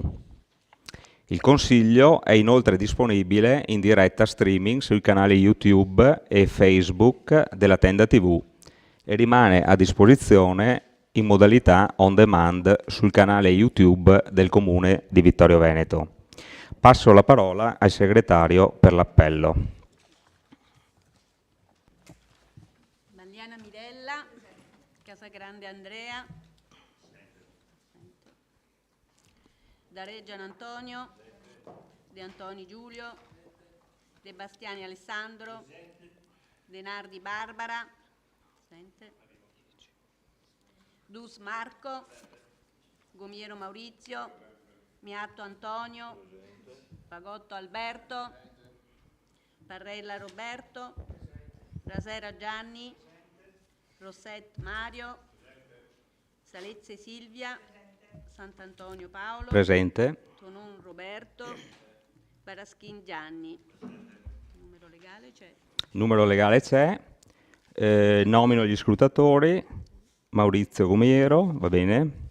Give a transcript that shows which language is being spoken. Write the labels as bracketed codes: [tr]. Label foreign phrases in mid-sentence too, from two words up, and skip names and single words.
[it] Il Consiglio è inoltre disponibile in diretta streaming sui canali YouTube e Facebook della Tenda TV e rimane a disposizione in modalità on demand sul canale YouTube del Comune di Vittorio Veneto. Passo la parola al segretario per l'appello. Mandiana Mirella, Casagrande Andrea, Dareggian Antonio, De Antoni Giulio, De Bastiani Alessandro, De Nardi Barbara, Dus Marco, Gomiero Maurizio, Miatto Antonio, Pagotto Alberto, Parrella Roberto, Rasera Gianni, Rosset Mario, Salezze Silvia, Sant'Antonio Paolo, Presente. Tonon Roberto, Baraschin Gianni. Numero legale c'è. Numero legale c'è. Nomino gli scrutatori. Maurizio Gomiero, va bene.